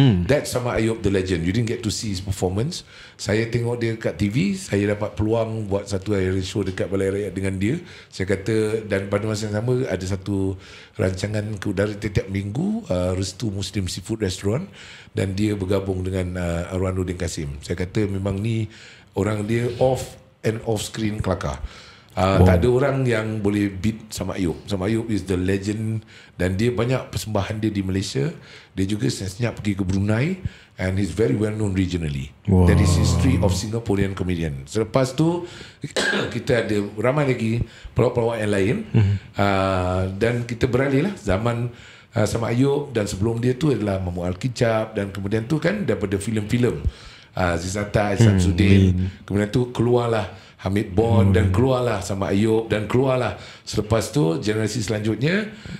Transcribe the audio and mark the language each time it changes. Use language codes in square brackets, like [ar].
[en] That's Samad Ayub the legend. You didn't get to see his performance. [ms] Saya tengok dia kat TV, saya dapat peluang buat satu air show dekat Balai Rakyat dengan dia. Saya kata, dan pada masa yang sama ada satu rancangan ke udara setiap minggu, Restu Muslim Seafood Restaurant, dan dia bergabung dengan Arwanuddin Kasim. Saya kata memang ni orang dia off and off screen kelakar. Tak ada orang yang boleh beat Samad Ayub. Samad Ayub [en] is the legend, [ms] dan dia banyak persembahan dia di Malaysia. Dia juga senyap pergi ke [en] Brunei, and he's very well known regionally. That is history of Singaporean comedian. [ms] Selepas tu kita ada ramai lagi pelawak-pelawak yang lain. Dan kita beralih lah zaman Samad Ayub, dan sebelum dia tu adalah Mahmud Al-Kicap, dan kemudian tu kan daripada filem-filem Zizata, Samsudin, kemudian tu keluarlah Hamid Bond, dan keluarlah Samad Ayub, dan keluarlah selepas tu generasi selanjutnya